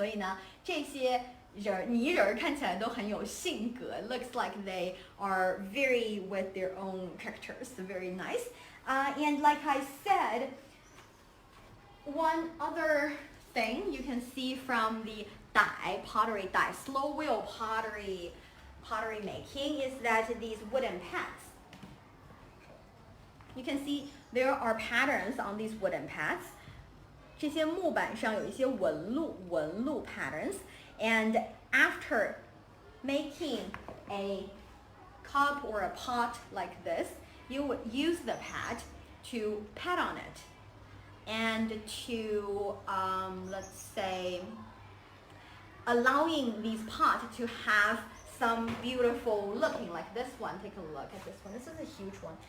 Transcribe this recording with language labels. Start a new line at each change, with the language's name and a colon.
Chinese: 所以呢，这些泥人看起来都很有性格。
English: Looks like they are very with their own characters. Very nice. And like I said, one other thing you can see from the pottery slow wheel pottery making is that these wooden pads. You can see there are patterns on these wooden pads.
Chinese: 这些木板上有一些纹路 patterns.
English: And after making a cup or a pot like this, you would use the pad to pat on it and to, let's say, allowing these pots to have some beautiful looking, like this one. Take a look at this one. This is a huge one.